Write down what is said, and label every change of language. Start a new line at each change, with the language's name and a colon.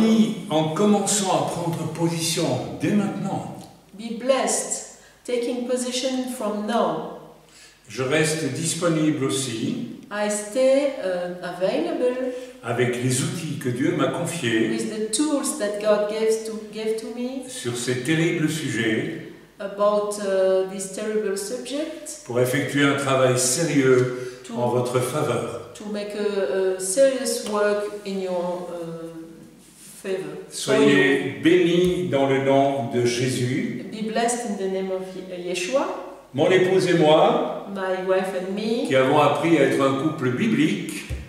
French: bénis en commençant à prendre position dès maintenant.
English: Be blessed, taking position from now.
French: Je reste disponible aussi
English: I stay available
French: avec les outils que Dieu m'a confiés
English: with the tools that God gave to me
French: sur ces terribles sujets
English: about this terrible subject
French: pour effectuer un travail sérieux en
English: to,
French: votre faveur.
English: to make a serious work in your favor.
French: Soyez bénis dans le nom de Jésus.
English: Be blessed in the name of Yeshua.
French: Mon épouse et moi,
English: My wife and me,
French: qui avons appris à être un couple biblique,